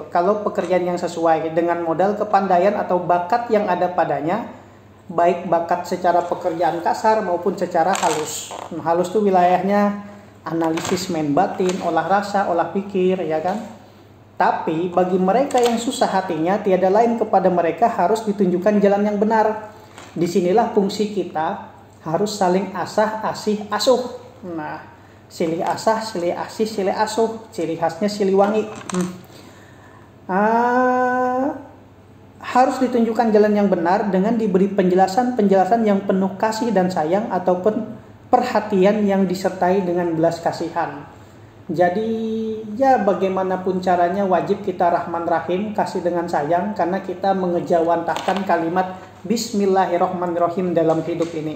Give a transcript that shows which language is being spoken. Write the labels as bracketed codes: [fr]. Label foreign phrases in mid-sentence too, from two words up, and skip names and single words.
[id] Kalau pekerjaan yang sesuai dengan modal kepandaian atau bakat yang ada padanya, baik bakat secara pekerjaan kasar maupun secara halus. Halus itu wilayahnya analisis main batin, olah rasa, olah pikir, ya kan? Tapi bagi mereka yang susah hatinya, tiada lain kepada mereka harus ditunjukkan jalan yang benar. Disinilah fungsi kita harus saling asah, asih, asuh. [su] Nah, silih asah, silih asih, silih asuh. [id] Ciri khasnya [su] silih wangi. [id] Harus ditunjukkan jalan yang benar dengan diberi penjelasan-penjelasan yang penuh kasih dan sayang ataupun perhatian yang disertai dengan belas kasihan. Jadi ya bagaimanapun caranya wajib kita [ar] rahman rahim, [id] kasih dengan sayang, karena kita mengejawantahkan kalimat Bismillahirrahmanirrahim dalam hidup ini.